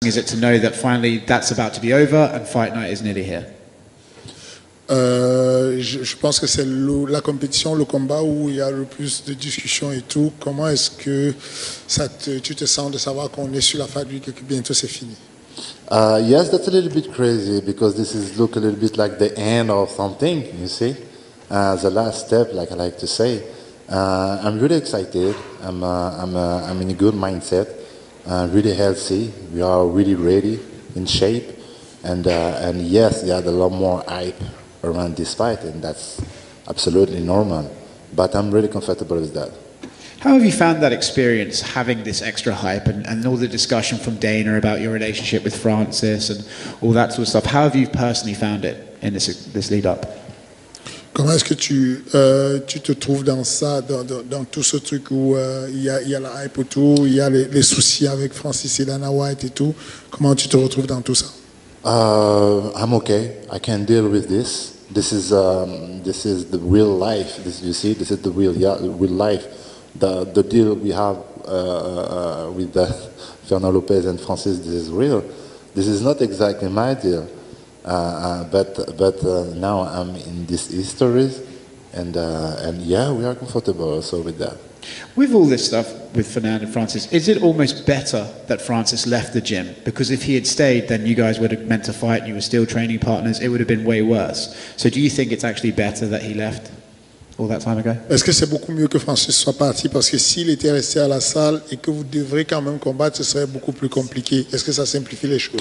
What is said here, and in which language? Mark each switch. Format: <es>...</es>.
<en>is it to know that finally that's about to be over and fight night is nearly here?</en> <fr>Je pense que c'est la compétition, le combat où il y a le plus de discussions et tout. Comment est-ce que tu te sens de savoir qu'on est sur la fin et que bientôt c'est fini?</fr> <en>Yes, that's a little bit crazy because this is look a little bit like the end of something, you see, the last step, like I like to say. I'm really excited. I'm in a good mindset, really healthy. We are really ready, in shape, and yes, there's a lot more hype around this fight, and that's absolutely normal. But I'm really comfortable with that. How have you found that experience, having this extra hype and all the discussion from Dana about your relationship with Francis and all that sort of stuff? How have you personally found it in this lead up?</en> <fr>Comment est-ce que tu te trouves dans ça, dans tout ce truc où il y a la hype autour, il y a les soucis avec Francis et Dana White et tout? Comment tu te retrouves dans tout ça?</fr> <en>I'm okay. I can deal with this. This is the real life. You see, this is the real life. The deal we have with Fernando Lopez and Francis, this is real. This is not exactly my deal, but now I'm in these histories, and yeah, we are comfortable also with that. With all this stuff with Fernando and Francis, is it almost better that Francis left the gym? Because if he had stayed, then you guys would have meant to fight and you were still training partners. It would have been way worse. So do you think it's actually better that he left all that time ago?</en> <fr>Est-ce que c'est beaucoup mieux que Francis soit parti? Parce que s'il était resté à la salle et que vous devrez quand même combattre, ce serait beaucoup plus compliqué. Est-ce que ça simplifie les choses?</fr>